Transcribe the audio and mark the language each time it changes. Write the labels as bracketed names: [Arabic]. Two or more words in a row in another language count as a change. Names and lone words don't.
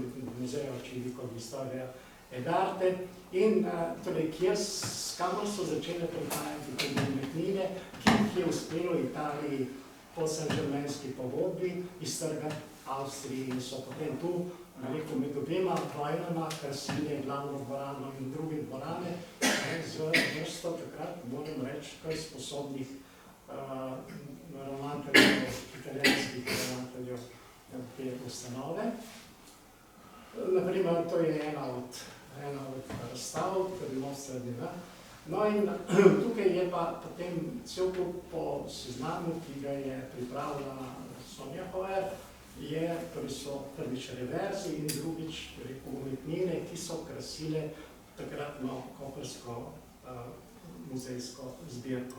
[Slovenian] muzeja Civico di Storia ed Arte, in torej, kamor so začele prihajati tudi umetnine, ki jih je uspelo Italiji po Saint-Germainski pogodbi iztrgati Avstriji in so potem tu, rekel, med obema vojnama krasile glavno dvorano in druge dvorane z vrsto takrat, moram reči, kaj sposobnih ravnateljev, italijanskih ravnateljev te ustanove. Naprimer, to je ena od razstav, torej Mostra di là. No in tukaj je pa potem cel kup po seznamu, ki ga je pripravila Sonja Hoer, torej so prvič reverzi in drugič umetnine, ki so krasile takratno koprsko muzejsko zbirko.